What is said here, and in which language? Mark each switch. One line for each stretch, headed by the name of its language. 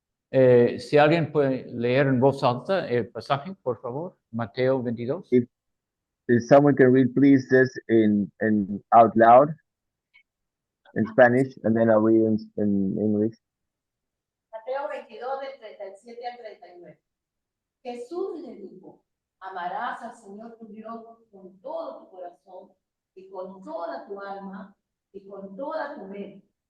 Spanish: si alguien puede leer en voz alta el pasaje, por favor. Mateo 22.
English: If someone can read, please, this in out loud in Spanish, and then I'll read in English.
Spanish: Mateo 22, del 37 al 39. Jesús le dijo, amarás al Señor tu Dios con todo tu corazón y con toda tu alma y con toda tu mente.